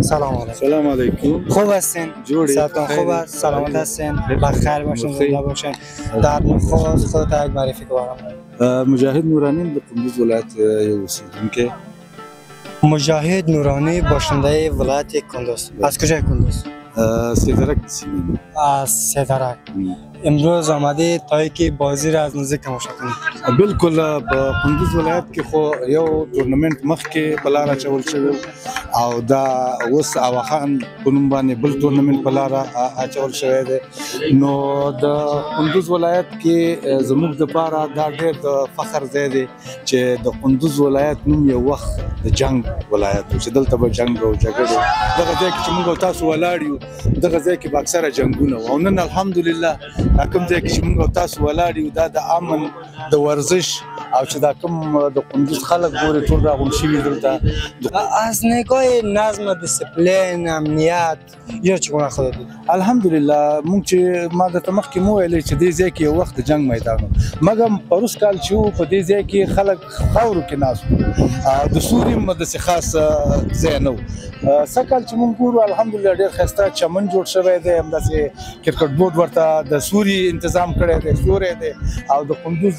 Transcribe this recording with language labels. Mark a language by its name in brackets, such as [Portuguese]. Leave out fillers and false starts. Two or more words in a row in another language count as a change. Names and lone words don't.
[Persian] سلام علیکم. سلام علیکم. خوب هستین؟ صحتتون خوب است؟ سلامت هستین؟ بخیر باشین، زنده باشین. در نخست خودت یک معرفی کنم. [Pashto] مجاهد نورانی د کندوز ولایت یو اوسیدونکی. [Persian] مجاهد نورانی باشنده ولایت کندوز. از کجای کندوز؟ سیدرک سیمین. از سیدرک. امروز آمده تا که بازی را از نزدیک تماشا کنید. [Pashto] بالکل په کندوز ولایت کې خو یو تورنمنت مخکې په لاره اچول شوی او دا اوس اواخان په نوم باندې بل تورنمنت په لاره اچول شوی دی نو د کندوز ولایت کې زموږ دپاره دا ډېر د فخر ځای دی چې د کندوز ولایت نوم یو وخت د جنګ ولایت و چې دلته به جنګ او جګړې دغه ځای کې چې موږ او تاسو ولاړ یو دغه ځای کې به اکثره جنګونه وو او نن الحمدلله دا کوم ځای کې چې موږ او تاسو ولاړ یو دا د امن د ورزش او چې دا کوم د کندوز خلک ګوري ټول راغونډ شوي دلته [Persian] از نگاه نظم دیسپلین امنیت یا چگونه خود دید؟ [Pashto] الحمدلله موږ چې ما درته مخکې مو ویلې چې دې ځای کې یو وخت د جنګ میدان و مګر پروس کال چې و په دې ځای کې خلک خاورو کې ناست وو د سوري هم داسې خاص ځای نه و سږ کال چې موږ ګورو الحمدلله ډېر ښایسته چمن جوړ شوی دی همداسې کرکټ بورډ ورته د سوري تنظام کړی دی سوری دی او د کندوز